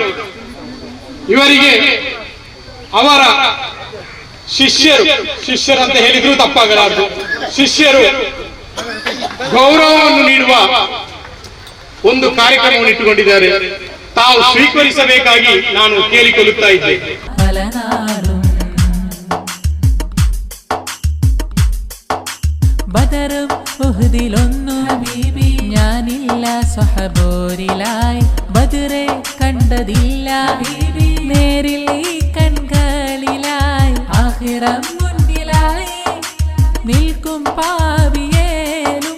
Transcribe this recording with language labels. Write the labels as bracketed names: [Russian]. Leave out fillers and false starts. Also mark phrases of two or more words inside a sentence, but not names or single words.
[Kannada] ಇವರಿಗೆ ಅವರ ಶಿಷ್ಯರು ಅಂತ ಹೇಳಿದ್ರು ತಪ್ಪಾಗಲಾರದು. ಶಿಷ್ಯರು ಗೌರವವನ್ನು ನೀಡುವ ಒಂದು ಕಾರ್ಯಕ್ರಮವನ್ನು ಇಟ್ಟುಕೊಂಡಿದ್ದಾರೆ. ತಾವು ಸ್ವೀಕರಿಸಬೇಕಾಗಿ ನಾನು ಕೇಳಿಕೊಳ್ಳುತ್ತಾ ಇದ್ದೇನೆ. [Malayalam] പല നാളും ബദറും ഉഹ്ദിലൊന്നു ഹബീബി ഞാനില്ല സ്വഹബോരിലായി ബദറെ കണ്ടതില്ല ഹബീബി നേരിൽ ഈ കൺകളിലായി ആഖിറം മുന്നിലായി നിൽക്കും പാവിയേലും